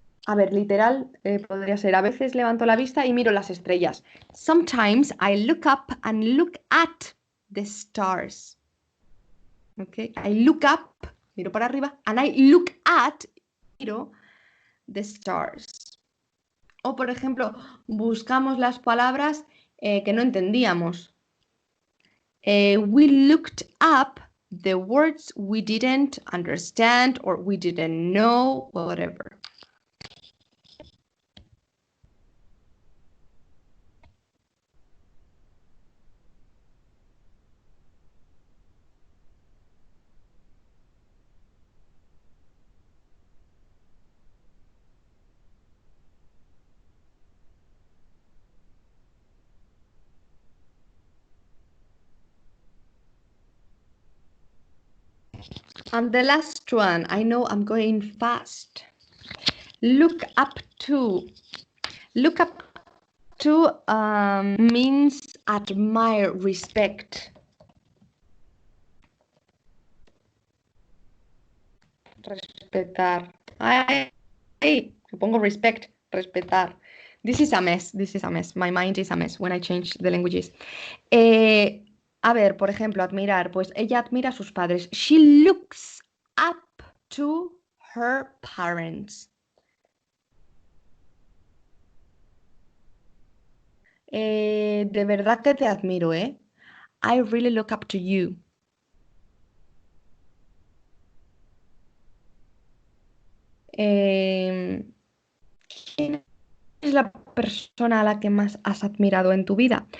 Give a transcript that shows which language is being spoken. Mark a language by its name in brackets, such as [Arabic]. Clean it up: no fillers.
[Spanish] A ver, literal, podría ser, a veces levanto la vista y miro las estrellas. [English] Sometimes I look up and look at the stars. Okay, I look up, [Spanish] miro para arriba, [English] and I look at, miro the stars. [Spanish] O, por ejemplo, buscamos las palabras que no entendíamos. [English] We looked up the words we didn't understand or we didn't know, whatever. And the last one, I know I'm going fast. Look up to. Look up to means admire, respect. [Spanish] Respetar. Ay, me pongo respect, respetar. [English] This is a mess, this is a mess. My mind is a mess when I change the languages. [Spanish] A ver, por ejemplo, admirar. Pues ella admira a sus padres. [English] She looks up to her parents. [Spanish] De verdad que te admiro, ¿eh? [English] I really look up to you. [Spanish] ¿Quién es la persona a la que más has admirado en tu vida?